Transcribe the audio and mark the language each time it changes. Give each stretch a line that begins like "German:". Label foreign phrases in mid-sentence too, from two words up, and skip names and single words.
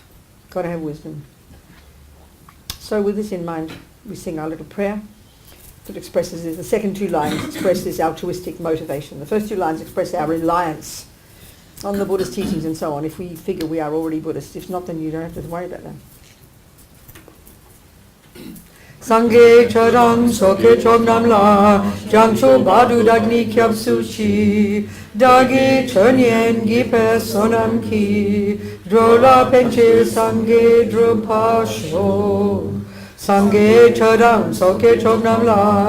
English: Got to have wisdom. So with this in mind, we sing our little prayer that expresses this. The second two lines express this altruistic motivation. The first two lines express our reliance on the Buddhist teachings and so on. If we figure we are already Buddhists. If not, then you don't have to worry about that.
Tibetan: སངས་རྒྱས་ཆོས་དང་ཚོགས་ཀྱི་མཆོག་རྣམས་ལ། བྱང་ཆུབ་བར་དུ་བདག་ནི་སྐྱབས་སུ་མཆི། བདག་གིས་སྦྱིན་སོགས་བགྱིས་པའི་བསོད་ནམས ཀྱིས། འགྲོ་ལ་ཕན་ཕྱིར་སངས་རྒྱས་འགྲུབ་པར་ཤོག། སངས་རྒྱས་ཆོས་དང་ཚོགས་ཀྱི་མཆོག་རྣམས་ལ